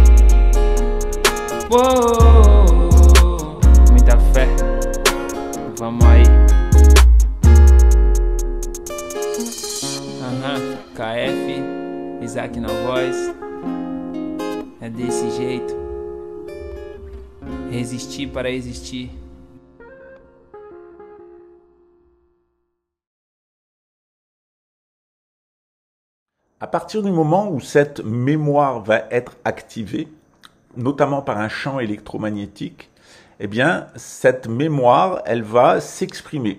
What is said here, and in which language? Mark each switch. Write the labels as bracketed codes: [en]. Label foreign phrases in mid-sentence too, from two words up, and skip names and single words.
[pt] Uou, muita fé, vamos aí. KF, Isaac na voz, é desse jeito, resistir para existir. [fr] À partir du moment où cette mémoire va être activée, notamment par un champ électromagnétique, eh bien, cette mémoire, elle va s'exprimer.